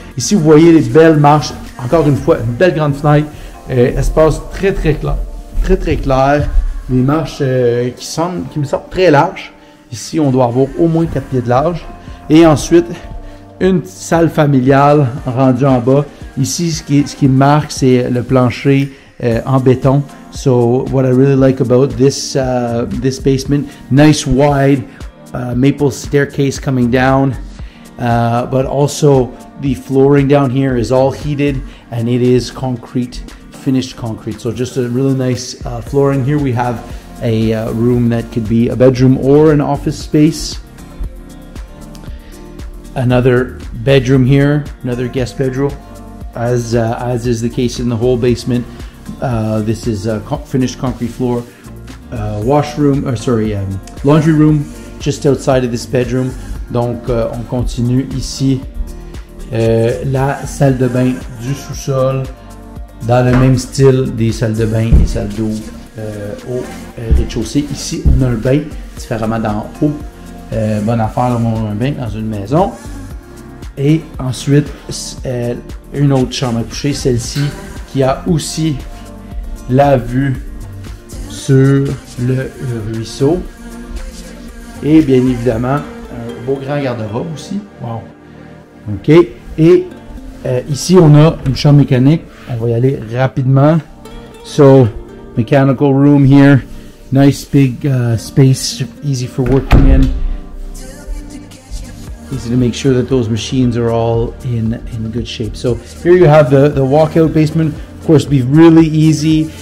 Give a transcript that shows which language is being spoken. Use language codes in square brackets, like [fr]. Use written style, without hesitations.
[fr] Ici vous voyez les belles marches, encore une fois une belle grande fenêtre, espace très clair, très clair, des marches qui me semblent très larges. Ici, on doit avoir au moins 4 pieds de large. Et ensuite, une salle familiale rendue en bas. Ici, ce qui marque, c'est le plancher en béton. [en] So, what I really like about this basement, nice wide maple staircase coming down. But also, the flooring down here is all heated, and it is concrete, finished concrete. So, just a really nice flooring. Here we have a room that could be a bedroom or an office space. Another bedroom here, another guest bedroom, as is the case in the whole basement. This is a finished concrete floor. Laundry room just outside of this bedroom. [fr] Donc on continue ici. La salle de bain du sous-sol, dans le même style des salles de bain et salles d'eau au rez-de-chaussée. Ici, on a un bain, différemment d'en haut. Bonne affaire d'avoir un bain dans une maison. Et ensuite, une autre chambre à coucher, celle-ci, qui a aussi la vue sur le ruisseau. Et bien évidemment, un beau grand garde-robe aussi. Wow! OK. Et ici, on a une chambre mécanique. On va y aller rapidement. [en] So, mechanical room here, nice big space, easy for working in. easy to make sure that those machines are all in good shape. So here you have the walkout basement. Of course, it'd be really easy.